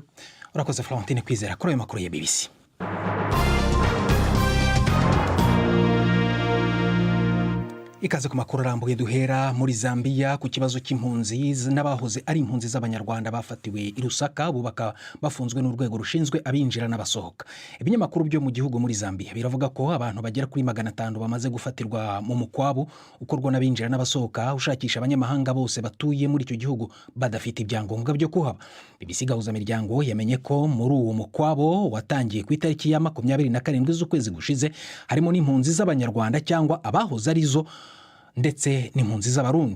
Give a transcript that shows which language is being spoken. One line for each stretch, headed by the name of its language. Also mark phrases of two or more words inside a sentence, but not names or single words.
Kinyarwanda: Urakoze Florentine Kwizera kuri ayo makuru ya BBC. Ikaze ku makuru arambuye duhera muri Zambia ku kibazo cy'impunzi n'abahoze ari impunzi z'abanyarwanda bafatiwe i Lusaka, bubaka bafunzwe n'urwego rushinzwe abinjira n'abasohoka. Ibinyamakuru byo mu gihugu muri Zambia biravuga ko abantu bagera kuri 500 bamaze gufatirwa mu mukwabu ukorwa n'abinjira n'abasohoka ushakisha abanyamahanga bose batuye muri icyo gihugu badafite ibyangombwa byo kuhaba. BBC gahuza miryango yamenye ko muri uwo mukwabo watangiye ku itariki ya 27 z'ukwezi gushize harimo n'impunzi z'abanyarwanda cyangwa abahoze arizo ndetse n'impunzi z'abarundi.